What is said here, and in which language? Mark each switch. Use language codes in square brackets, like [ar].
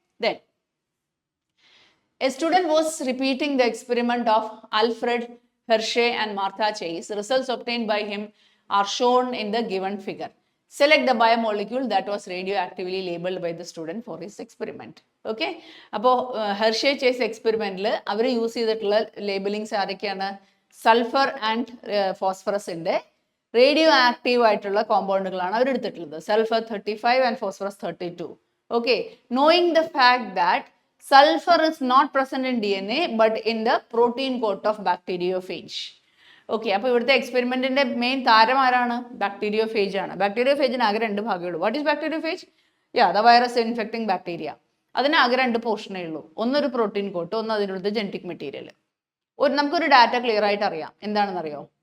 [en] Then a student was repeating the experiment of Alfred Hershey and Martha Chase. Results obtained by him are shown in the given figure. Select the biomolecule that was radioactively labeled by the student for his experiment. Okay. [ml] അപ്പോൾ ഹെർഷേ chase എക്സ്പെരിമെന്റിൽ അവർ use ചെയ്തിട്ടുള്ള ലേബലിങ്സ് ആരൊക്കെയാണ്? Sulphur and ഫോസ്ഫറസിന്റെ radio active ആയിട്ടുള്ള കോമ്പൗണ്ടുകളാണ് അവർ എടുത്തിട്ടുള്ളത്. [en] Sulphur 35 and phosphorus 32. Okay. Knowing the fact that sulfur is not present in DNA but in the protein coat of bacteriophage. ഓക്കെ. [ml] അപ്പോൾ ഇവിടുത്തെ എക്സ്പെരിമെന്റിന്റെ main താരം ആരാണ്? Bacteriophage ആണ്. ബാക്ടീരിയോഫേജിന് ആകെ 2 ഭാഗമേ ഉള്ളൂ. [en] What is bacteriophage? The virus infecting bacteria. [ml] അതിന് ആകെ 2 പോർഷനേ ഉള്ളൂ. ഒന്നൊരു പ്രോട്ടീൻ കോട്ട്, ഒന്ന് അതിനുള്ളത് ജനറ്റിക് മെറ്റീരിയൽ. നമുക്കൊരു ഡാറ്റ ക്ലിയർ ആയിട്ട് അറിയാം. എന്താണെന്ന് അറിയോ?